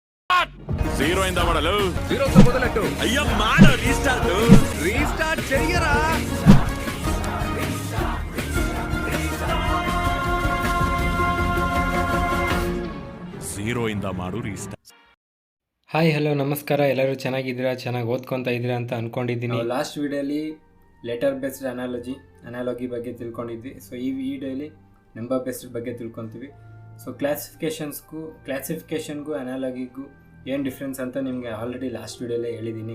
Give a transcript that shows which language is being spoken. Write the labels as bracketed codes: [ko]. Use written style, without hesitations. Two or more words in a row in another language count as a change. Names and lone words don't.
[te] జీరో అయిందా ಮಾಡಲು జీరోతో మొదలెట్టు. అయ్యో మాడ రీస్టార్ట్ చెయ్యరా. [kn] జీరో ಇಂದ ಮಾಡು ರೀಸ್ಟಾರ್ಟ್. ಹಾಯ್ ಹಲೋ ನಮಸ್ಕಾರ. ಎಲ್ಲರೂ ಚೆನ್ನಾಗಿದ್ದೀರಾ, ಚೆನ್ನಾಗಿ ಓದ್ಕೊತಾ ಇದ್ದೀರಾ ಅಂತ ಅಂದ್ಕೊಂಡಿದ್ದೀನಿ. ಲಾಸ್ಟ್ ವೀಡಿಯೋಲಿ [en] letter based analogy [kn] ಬಗ್ಗೆ ತಿಳ್ಕೊಂಡಿದ್ವಿ. ಸೊ ಈ ವಿಡಿಯೋಲಿ [en] number based [kn] ಬಗ್ಗೆ ತಿಳ್ಕೊತೀವಿ. ಸೊ ಕ್ಲಾಸಿಫಿಕೇಷನ್ಗೂ ಅನಾಲಜಿಗೂ ಏನು ಡಿಫ್ರೆನ್ಸ್ ಅಂತ ನಿಮಗೆ ಆಲ್ರೆಡಿ ಲಾಸ್ಟ್ ವೀಡಿಯೋಲೇ ಹೇಳಿದ್ದೀನಿ.